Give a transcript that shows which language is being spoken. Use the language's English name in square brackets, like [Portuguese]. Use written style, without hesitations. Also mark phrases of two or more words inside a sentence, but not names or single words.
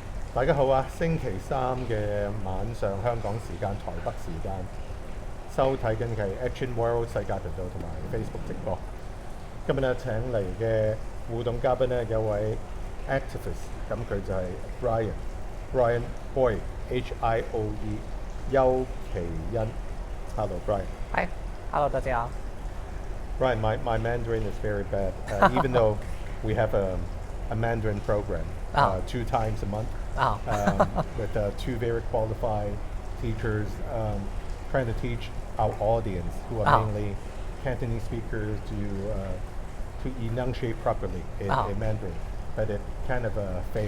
[Cantonese] 大家好啊！星期三嘅晚上香港時間、台北時間收睇緊嘅係 Action World 世界頻道同埋 Facebook 直播。今日咧請嚟嘅互動嘉賓咧有位 activist， 咁佢就係 Brian Boy Hioe 邱其恩。Hello Brian. [English] Hi. Hello 大家。 Brian, my Mandarin is very bad, even though we have a Mandarin program 2 times a month with 2 very qualified teachers trying to teach our audience, who are mainly Cantonese speakers, to enunciate properly in Mandarin, but it kind of failed.